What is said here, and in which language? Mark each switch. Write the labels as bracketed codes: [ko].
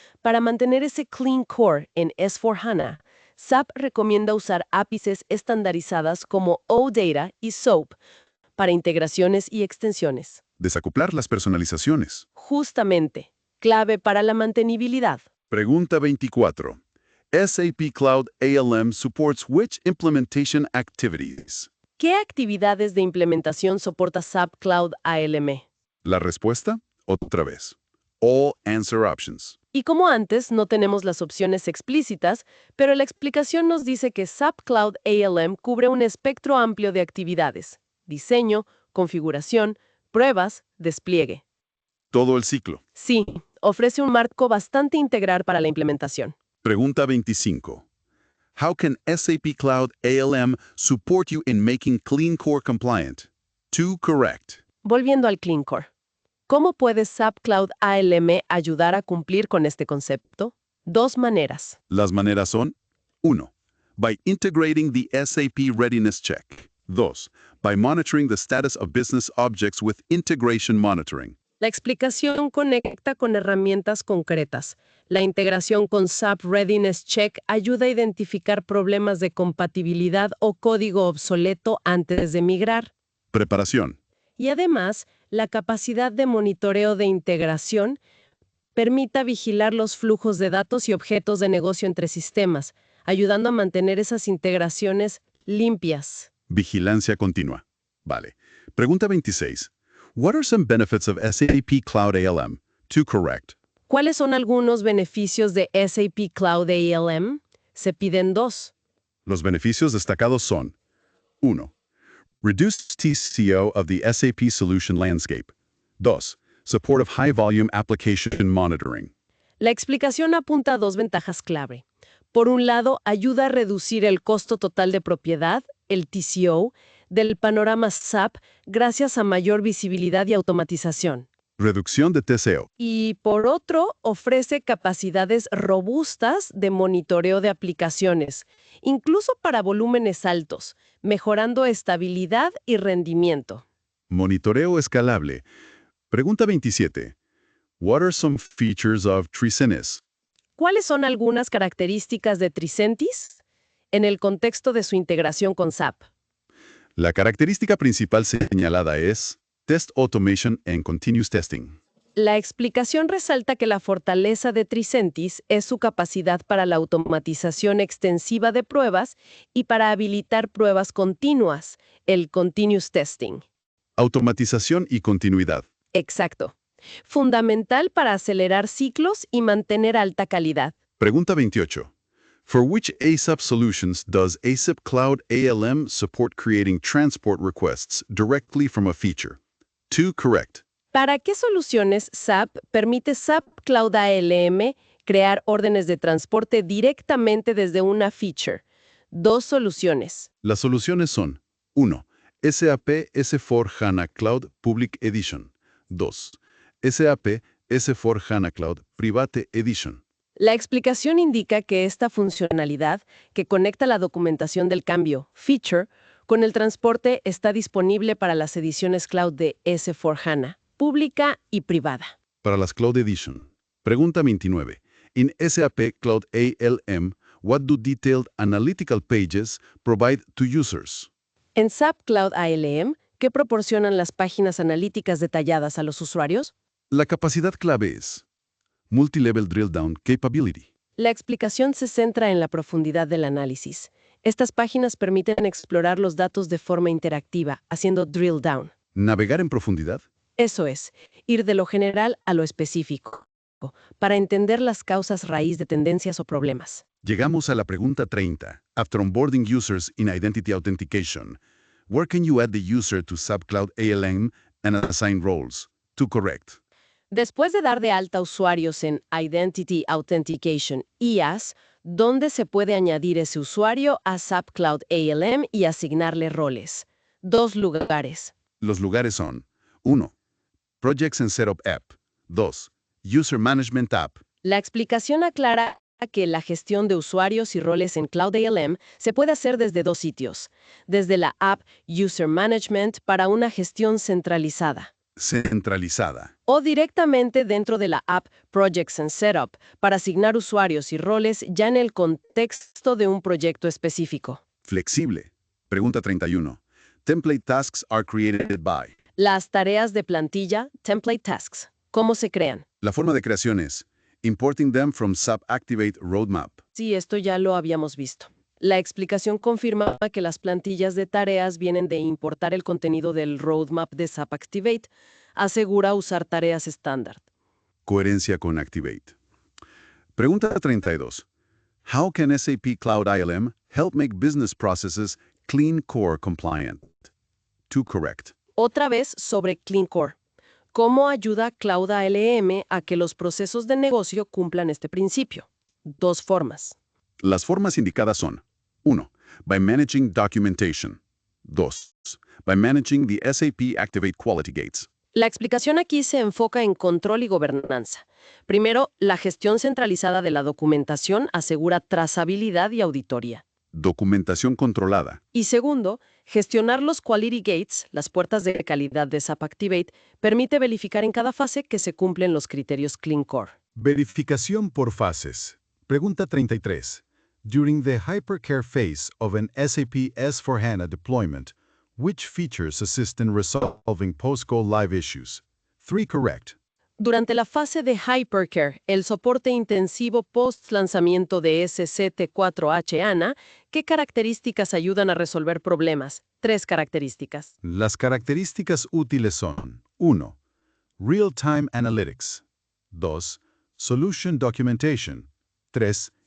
[es] Para mantener ese Clean Core en S/4HANA, SAP recomienda usar ápices estandarizadas como OData y SOAP para integraciones y extensiones. Desacoplar las personalizaciones. Justamente, clave para la mantenibilidad. Pregunta 24. [en] SAP Cloud ALM supports which implementation activities? [es] ¿Qué actividades de implementación soporta SAP Cloud ALM? La respuesta, otra vez. [en] All answer options. [es] Y como antes, no tenemos las opciones explícitas, pero la explicación nos dice que SAP Cloud ALM cubre un espectro amplio de actividades: diseño, configuración, pruebas, despliegue. Todo el ciclo. Sí, ofrece un marco bastante integral para la implementación. Pregunta 25. [en] How can SAP Cloud ALM support you in making Clean Core compliant? 2 correct. [es] Volviendo al Clean Core. ¿Cómo puede SAP Cloud ALM ayudar a cumplir con este concepto? Dos maneras. Las maneras son: [en] 1. By integrating the SAP Readiness Check. 2. By monitoring the status of business objects with integration monitoring. [es] La explicación conecta con herramientas concretas. La integración con SAP Readiness Check ayuda a identificar problemas de compatibilidad o código obsoleto antes de migrar. Preparación. Y además, la capacidad de monitoreo de integración permita vigilar los flujos de datos y objetos de negocio entre sistemas, ayudando a mantener esas integraciones limpias. Vigilancia continua. Vale. Pregunta 26. [en] What are some benefits of SAP Cloud ALM? 2 correct. [es] ¿Cuáles son algunos beneficios de SAP Cloud ALM? Se piden 2. Los beneficios destacados son: 1. [en] Reduced TCO of the SAP solution landscape. 2. Support of high-volume application monitoring. [es] La explicación apunta a 2 ventajas clave. Por un lado, ayuda a reducir el costo total de propiedad, el TCO, del panorama SAP gracias a mayor visibilidad y automatización. Reducción de TCO. Y por otro, ofrece capacidades robustas de monitoreo de aplicaciones, incluso para volúmenes altos, mejorando estabilidad y rendimiento. Monitoreo escalable. Pregunta 27. [en] What are some features of Tricentis? [es] ¿Cuáles son algunas características de Tricentis en el contexto de su integración con SAP? La característica principal señalada es [en] Test Automation and Continuous Testing. [es] La explicación resalta que la fortaleza de Tricentis es su capacidad para la automatización extensiva de pruebas y para habilitar pruebas continuas, el Continuous Testing. Automatización y continuidad. Exacto. Fundamental para acelerar ciclos y mantener alta calidad. Pregunta 28. [en] For which ASAP solutions does ASAP Cloud ALM support creating transport requests directly from a feature? 2 correct. [es] ¿Para qué soluciones SAP permite SAP Cloud ALM crear órdenes de transporte directamente desde una feature? 2 soluciones. Las soluciones son: 1. SAP S/4HANA Cloud Public Edition. 2. SAP S/4HANA Cloud Private Edition. La explicación indica que esta funcionalidad, que conecta la documentación del cambio, feature, con el transporte está disponible para las ediciones cloud de S/4HANA, pública y privada. Para las Cloud Edition. Pregunta 29. [en] In SAP Cloud ALM, what do detailed analytical pages provide to users? [es] En SAP Cloud ALM, ¿qué proporcionan las páginas analíticas detalladas a los usuarios? La capacidad clave es [en] Multilevel Drill Down Capability. [es] La explicación se centra en la profundidad del análisis. Estas páginas permiten explorar los datos de forma interactiva, haciendo drill down. ¿Navegar en profundidad? Eso es, ir de lo general a lo específico, para entender las causas raíz de tendencias o problemas. Llegamos a la pregunta 30. [en] After onboarding users in Identity Authentication, where can you add the user to SAP Cloud ALM and assign roles? 2 correct. [es] Después de dar de alta usuarios en Identity Authentication, IaaS, ¿dónde se puede añadir ese usuario a SAP Cloud ALM y asignarle roles? 2 lugares. Los lugares son: 1. Projects and Setup App. 2. User Management App. La explicación aclara que la gestión de usuarios y roles en Cloud ALM se puede hacer desde 2 sitios. Desde la app User Management para una gestión centralizada. Centralizada. O directamente dentro de la app Projects and Setup para asignar usuarios y roles ya en el contexto de un proyecto específico. Flexible. Pregunta 31. [en] Template tasks are created by. [es] Las tareas de plantilla, Template Tasks. ¿Cómo se crean? La forma de creación es [en] importing them from SAP Activate Roadmap. [es] Sí, esto ya lo habíamos visto. La explicación confirma que las plantillas de tareas vienen de importar el contenido del roadmap de SAP Activate. Asegura usar tareas estándar. Coherencia con Activate. Pregunta 32. [en] How can SAP Cloud ILM help make business processes Clean Core compliant? 2 correct. [es] Otra vez sobre Clean Core. ¿Cómo ayuda Cloud ALM a que los procesos de negocio cumplan este principio? 2 formas. Las formas indicadas son: 1. [en] By managing documentation. [es] 2. [en] By managing the SAP Activate Quality Gates. [es] La explicación aquí se enfoca en control y gobernanza. Primero, la gestión centralizada de la documentación asegura trazabilidad y auditoría. Documentación controlada. Y segundo, gestionar los Quality Gates, las puertas de calidad de SAP Activate, permite verificar en cada fase que se cumplen los criterios Clean Core. Verificación por fases. Pregunta 33. [en] During the hypercare phase of an SAP S/4HANA deployment, which features assist in resolving post-go live issues? 3 correct. [es] Durante la fase de Hypercare, el soporte intensivo post-lanzamiento de SCT4HANA, ¿qué características ayudan a resolver problemas? 3 características. Las características útiles son 1. [en] Real-time analytics. 2. Solution documentation. 3.